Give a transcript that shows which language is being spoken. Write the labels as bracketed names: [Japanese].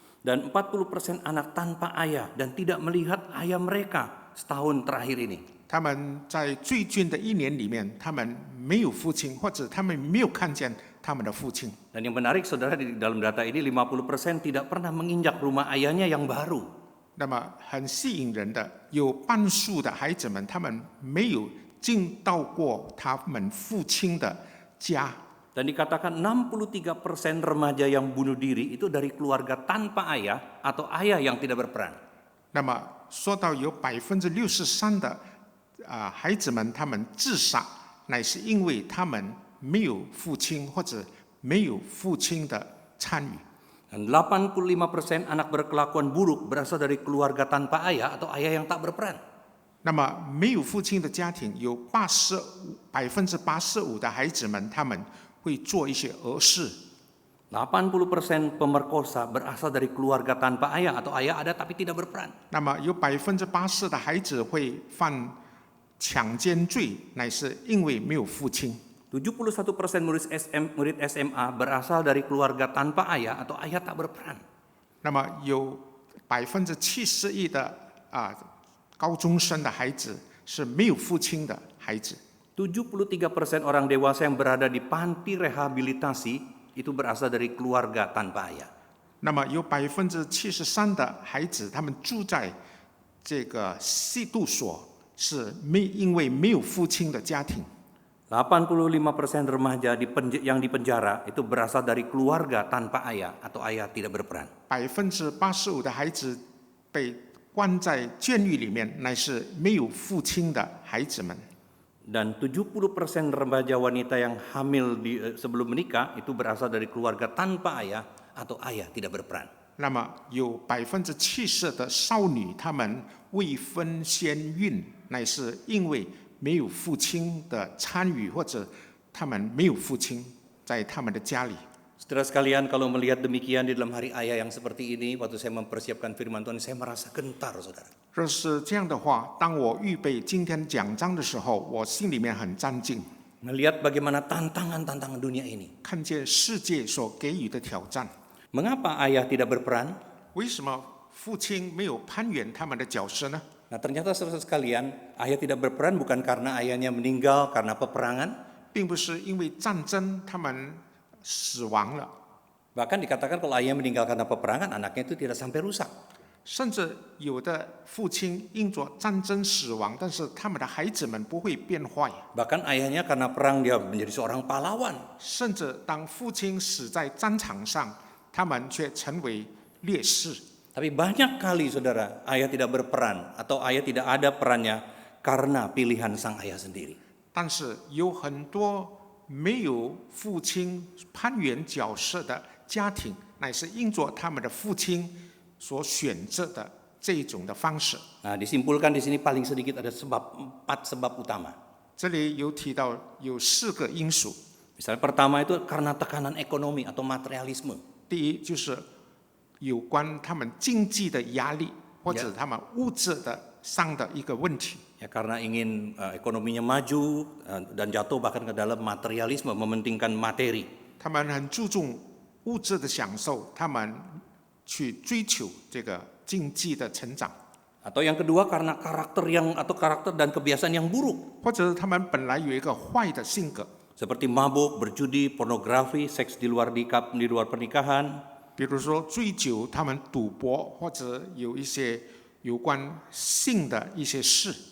[Indonesian] Dan 40% anak tanpa ayah dan tidak melihat ayah mereka setahun terakhir ini. [Chinese] 他们在最近的1年里面，他们没有父亲，或者他们没有看见他们的父亲。 [Indonesian] Dan yang menarik saudara di dalam data ini 50% tidak pernah menginjak rumah ayahnya yang baru. [Chinese] 那么很吸引人的，有半数的孩子们，他们没有进到过他们父亲的家。 [Indonesian] Dan dikatakan 63% remaja yang bunuh diri itu dari keluarga tanpa ayah atau ayah yang tidak berperan. [Chinese] 那么说到有63%的孩子们，他们自杀，乃是因为他们没有父亲或者没有父亲的参与。 [Indonesian] Dan 85% anak berkelakuan buruk berasal dari keluarga tanpa ayah atau ayah yang tak berperan. [Chinese] 那么没有父亲的家庭，有85%的孩子们，他们会做一些恶事。 [Indonesian] 80% pemerkosa berasal dari keluarga tanpa ayah atau ayah ada tapi tidak berperan. [Chinese] 那么有80%的孩子会犯强奸罪，乃是因为没有父亲。 [Indonesian] 71% murid SMA berasal dari keluarga tanpa ayah atau ayah tak berperan. [Chinese] 那么有71%的高中生的孩子是没有父亲的孩子。 [Indonesian] 73% orang dewasa yang berada di panti rehabilitasi itu berasal dari keluarga tanpa ayah. [Chinese] 那么有73%的孩子，他们住在这个吸毒所，是因为没有父亲的家庭。 [Indonesian] 85% remaja yang dipenjara itu berasal dari keluarga tanpa ayah atau ayah tidak berperan. [Chinese] 85%的孩子被关在监狱里面，乃是没有父亲的孩子们。 [Indonesian] Dan 70% remaja wanita yang hamil sebelum menikah itu berasal dari keluarga tanpa ayah atau ayah tidak berperan. [Chinese] 那么有70%的少女，她们未婚先孕，乃是因为没有父亲的参与，或者他们没有父亲在他们的家里。 [Indonesian] Saudara sekalian, kalau melihat demikian di dalam hari ayah yang seperti ini, waktu saya mempersiapkan firman Tuhan, saya merasa gentar, saudara. [Chinese] 若是这样的话，当我预备今天讲章的时候，我心里面很战兢， [Indonesian] Melihat bagaimana tantangan-tantangan dunia ini. [Chinese] 看见世界所给予的挑战。 [Indonesian] Mengapa ayah tidak berperan? [Chinese] 为什么父亲没有攀援他们的角色呢？ [Indonesian] Nah, ternyata saudara sekalian, ayah tidak berperan bukan karena ayahnya meninggal karena peperangan. [Chinese] 并不是因为战争他们死亡了， [Indonesian] Bahkan dikatakan kalau ayah meninggal karena peperangan, anaknya itu tidak sampai rusak. [Chinese] 甚至有的父亲因着战争死亡，但是他们的孩子们不会变坏。 [Indonesian] Bahkan ayahnya karena perang dia menjadi seorang pahlawan. [Chinese] 甚至当父亲死在战场上，他们却成为烈士。 [Indonesian] Tapi banyak kali saudara, ayah tidak berperan atau ayah tidak ada perannya karena pilihan sang ayah sendiri. [Chinese] 但是有很多没有父亲攀援角色的家庭，乃是因着他们的父亲所选择的这种的方式。 [Indonesian] Nah, disimpulkan di sini paling sedikit ada 4 sebab utama. [Chinese] 这里有提到有4个因素。 [Indonesian] Misalnya pertama itu karena tekanan ekonomi atau materialisme. [Chinese] 第一就是有关他们经济的压力，或者他们物质的上的一个问题。 [Indonesian] Ya, karena ingin ekonominya maju dan jatuh bahkan ke dalam materialisme, mementingkan materi. [Chinese] 他们很注重物质的享受，他们去追求这个经济的成长。 [Indonesian] Atau yang kedua karena karakter dan kebiasaan yang buruk. [Chinese] 或者他们本来有一个坏的性格， [Indonesian] Seperti mabuk, berjudi, pornografi, seks di luar pernikahan. [Chinese] 比如说醉酒，他们赌博，或者有一些有关性的一些事，